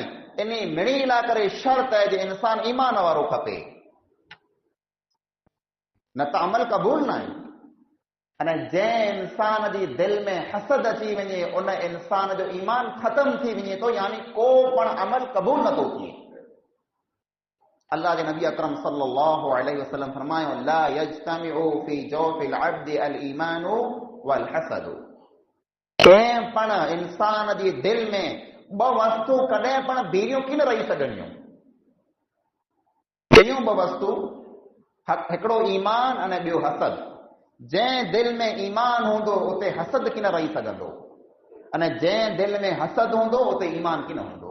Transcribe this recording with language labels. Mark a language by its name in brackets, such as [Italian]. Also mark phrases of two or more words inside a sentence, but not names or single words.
[Sindhi] इन मिड़ी ला करे शर्त है जे इंसान ईमान वारो खपे, न त अमल क़बूल न आहे। अने जंहिं इंसान जी दिलि में हसद अची वञे उन इंसान जो ईमान ख़तम थी वञे थो, यानी को पण अमल क़बूल नथो थिए। अल्लाह जे नबी अकरम [Arabic] صلى الله عليه وسلم [Sindhi] फरमायो, [Arabic] لا يجتمع في جوف العبد الإيمان والحسد, [Sindhi] कंहिं पण इंसान जी दिलि में ॿ वस्तु कॾहिं पण बीरियूं की न रही सघंदियूं। कहियूं ॿ वस्तु, हिकिड़ो ईमान अने ॿियो हसद। जंहिं दिलि में ईमान हूंदो उते हसद की न रही सघंदो, अने जंहिं दिलि में हसद हूंदो उते ईमान की न हूंदो।